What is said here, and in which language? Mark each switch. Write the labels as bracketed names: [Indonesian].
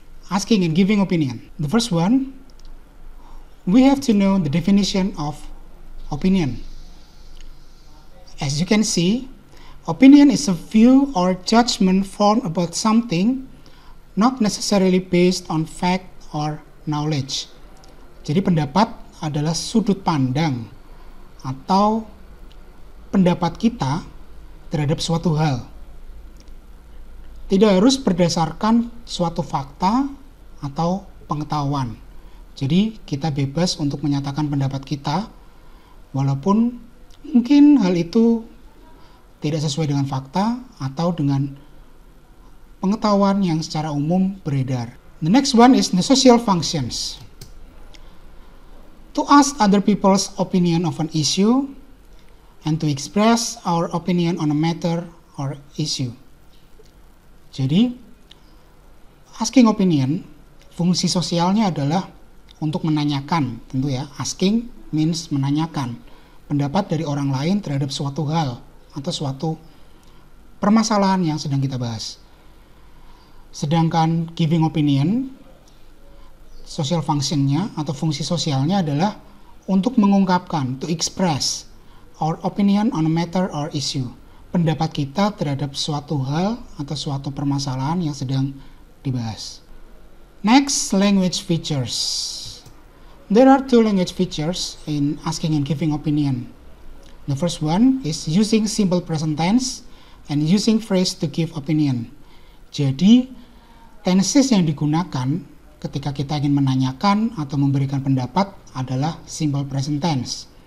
[English] Asking and giving opinion. The first one, we have to know the definition of opinion. As you can see, opinion is a view or judgment formed about something, not necessarily based on fact or knowledge. [Indonesian] Jadi pendapat adalah sudut pandang atau pendapat kita terhadap suatu hal. Tidak harus berdasarkan suatu fakta atau pengetahuan. Jadi kita bebas untuk menyatakan pendapat kita, walaupun mungkin hal itu tidak sesuai dengan fakta atau dengan pengetahuan yang secara umum beredar. [English] The next one is the social functions. To ask other people's opinion of an issue and to express our opinion on a matter or issue. [Indonesian] Jadi, asking opinion, fungsi sosialnya adalah untuk menanyakan, tentu ya. [English] Asking means [Indonesian] menanyakan pendapat dari orang lain terhadap suatu hal atau suatu permasalahan yang sedang kita bahas. Sedangkan giving opinion, social functionnya atau fungsi sosialnya adalah untuk mengungkapkan, [English] to express our opinion on a matter or issue. [Indonesian] Pendapat kita terhadap suatu hal atau suatu permasalahan yang sedang dibahas. [English] Next, language features. There are two language features in asking and giving opinion. The first one is using simple present tense and using phrase to give opinion. [Indonesian] Jadi, tenses yang digunakan ketika kita ingin menanyakan atau memberikan pendapat adalah simple present tense.